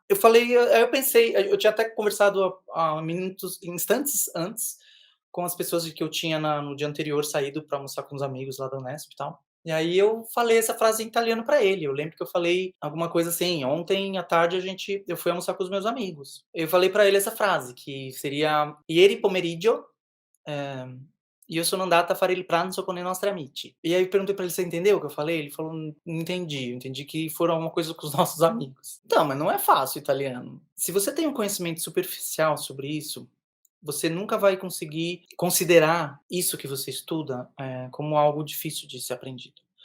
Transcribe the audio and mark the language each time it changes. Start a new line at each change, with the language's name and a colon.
Portuguese: Eu falei aí eu pensei, eu tinha até conversado há instantes antes com as pessoas que eu tinha no dia anterior saído pra almoçar com os amigos lá da Unesp e tal. E aí eu falei essa frase em italiano pra ele. Eu lembro que eu falei alguma coisa assim: "Ontem à tarde eu fui almoçar com os meus amigos". Eu falei pra ele essa frase, que seria:
Italian: "Ieri pomeriggio, io sono andata a fare il pranzo con i nostri amici".
Portuguese: E aí eu perguntei pra ele: "Você entendeu o que eu falei?" Ele falou: Não entendi, eu entendi que foram alguma coisa com os nossos amigos". Então, mas não é fácil o italiano. Se você tem um conhecimento superficial sobre isso, você nunca vai conseguir considerar isso que você estuda, como algo difícil de ser aprendido.